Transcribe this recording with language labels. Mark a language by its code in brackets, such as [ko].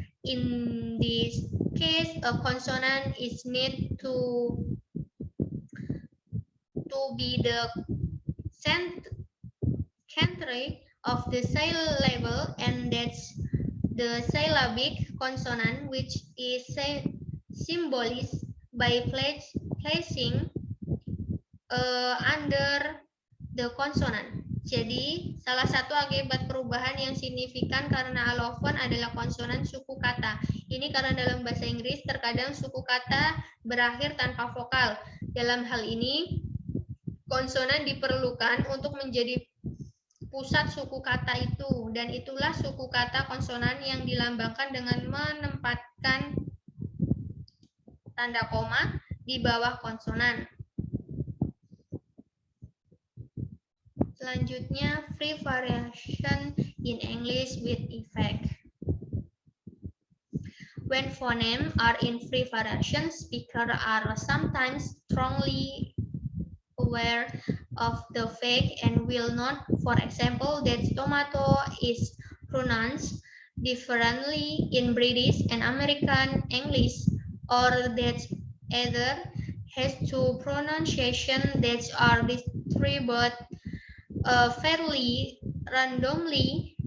[en] In this case, a consonant is need to be the center of the syllable, and that's the syllabic consonant, which is symbolized by placing under the consonant. [id] Jadi, salah satu akibat perubahan yang signifikan karena allophone adalah konsonan suku kata. Ini karena dalam bahasa Inggris terkadang suku kata berakhir tanpa vokal. Dalam hal ini, konsonan diperlukan untuk menjadi pusat suku kata itu, dan itulah suku kata konsonan yang dilambangkan dengan menempatkan tanda koma di bawah konsonan. Selanjutnya, [en] free variation in English with effect. When phonemes are in free variation, speakers are sometimes strongly aware of the fact and will not, for example, that tomato is pronounced differently in British and American English, or that either has two pronunciations that are distributed fairly randomly.